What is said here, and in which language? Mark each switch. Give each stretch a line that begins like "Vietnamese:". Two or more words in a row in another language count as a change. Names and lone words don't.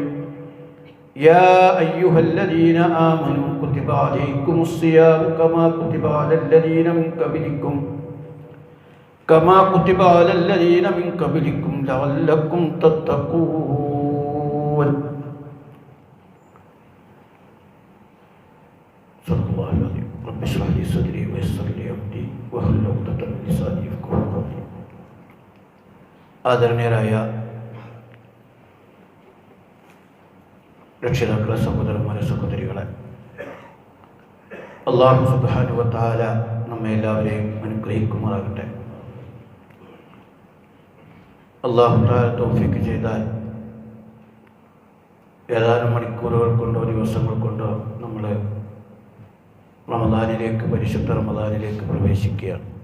Arabic: يا أيها الذين آمنوا كتب عليكم الصيام كما كتب على الذين من قبلكم لعلكم تتقون. صدق الله العظيم. رب اشرح لي صدري ويسر لي أمري واحلل عقدة من لساني يفقهوا قولي.
Malayalam: ആദരണീയരായ രക്ഷിതാക്കളെ, സഹോദരന്മാരെ, സഹോദരികളെ,
Arabic: الله سبحانه وتعالى
Malayalam: നമ്മെ എല്ലാവരെയും അനുഗ്രഹിക്കുമാറാകട്ടെ.
Arabic: الله تعالى
Malayalam: തൗഫീഖ് ചെയ്താൽ ഏതാനും മണിക്കൂറുകൾ കൊണ്ടോ ദിവസങ്ങൾ കൊണ്ടോ നമ്മൾ പരിശുദ്ധ റമദാനിലേക്ക് പ്രവേശിക്കുകയാണ്.